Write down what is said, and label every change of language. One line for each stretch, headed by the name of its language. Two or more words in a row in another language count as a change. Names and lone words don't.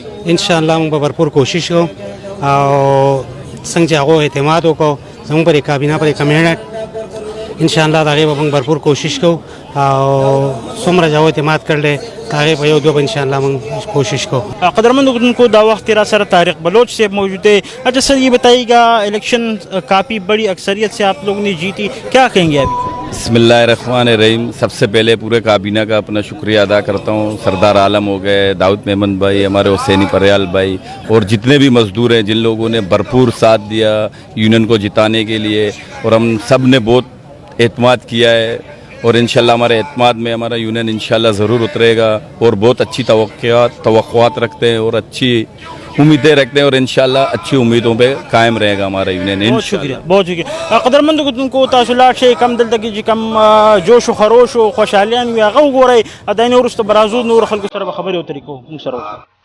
Pashto: انشاءالله موږ به بھرپور کوشش کوو او څنګه چې هغو اعتماد وکړو زموږ پر کابینه پر کمیټ انشاءالله د هغې به موږ بھرپور کوشش کوو او څومره چې هغو اعتماد کړلی د هغې په یو دوه به انشاءالله موږ کوشش کوو. قدرمندو کتونکو دا وقت را سر طارق بلوچ صاحب
Urdu: موجود ہے. اچھا سر یہ بتائیے گا الیکشن کافی بڑی اکثریت سے آپ لوگوں نے جیتی، کیا کہیں گے ابھی؟ بسم اللہ الرحمن الرحیم. سب سے پہلے پورے کابینہ کا اپنا شکریہ ادا کرتا ہوں. سردارعالم ہو گئے، داود محمد بھائی، ہمارے حسینی پریال بھائی اور جتنے بھی مزدور ہیں جن لوگوں نے بھرپور ساتھ دیا یونین کو جتانے کے لیے، اور ہم سب نے بہت اعتماد کیا ہے اور انشاءاللہ ہمارے اعتماد میں ہمارا یونین انشاءاللہ ضرور اترے گا اور بہت اچھی توقعات رکھتے ہیں اور اچھی امیدیں رکھتے ہیں اور انشاءاللہ اچھی امیدوں پہ قائم رہے گا ہمارا یونین. بہت شکریہ، بہت شکریہ.
Pashto: قدرمندو کو تاسو لاړ شئ کم دلته کې چې کم جوش و خروش او خوشحالیان وي هغه وګورئ، دا نه وروسته به راځو نور خلکو سره به خبرې اترې کوو موږ سره وکړو.